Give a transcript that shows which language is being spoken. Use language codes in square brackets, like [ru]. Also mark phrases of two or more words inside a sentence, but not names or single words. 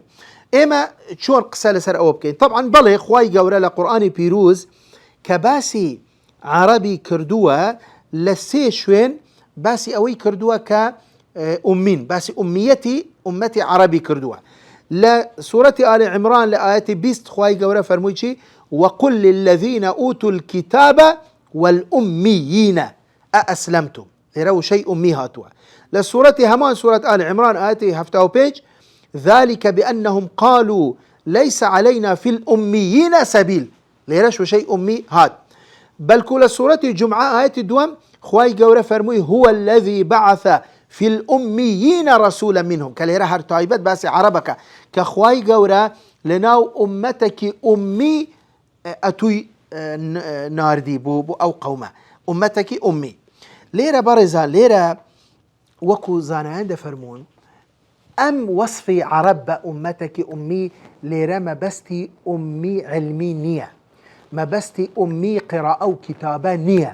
[ckb] ئێمە چۆن قسە لەسەر ئەوە بکەین؟ طبعاً بەڵێ خوای گەورە لە قورئانی پیرۆز کە باسی عەرەبی کردووە لە سێ شوێن باسی ئەوەی کردووە کە ئومین، باسی ئومیەتی ئومەتی عەرەبی کردووە. لە سوورەتی ئالی عیمران لە ئاەتی 20 خوای گەورە فەرمووی چی؟ [ar] وقل للذين أوتوا الكتاب والأميين أأسلمتم. [ckb] لێرە وشەی ئومی هاتووە. لە سوورەتی هەمان سوورەت ئالی عیمران ئاەتی 75 [ar] ذلك بأنهم قالوا ليس علينا في الأميين سبيل. [ckb] لێرەش وشەی ئومی هات. بەڵکو لە سوورەتی جومعە ئاەتی دووەم خوای گەورە فەرمووی [ar] هو الذي بعث في الأميين رسولا منهم، [ckb] کە لێرە هەر تایبەت باسی عەرەبەکە کە خوای گەورە لەناو ئومەتێکی ئومی ئەتووی ناردی بوو ئەو قەومە ئومەتێکی ئومی. لێرە بەڕێزان لێرە وەکو زانایان دەفەرمون ئەم وەصفی عەرەب بە ئومەتێکی ئومی لێرە مەبەستی ئومی علمی نییە، مەبەستی ئومی قیراءە و کتابە نییە.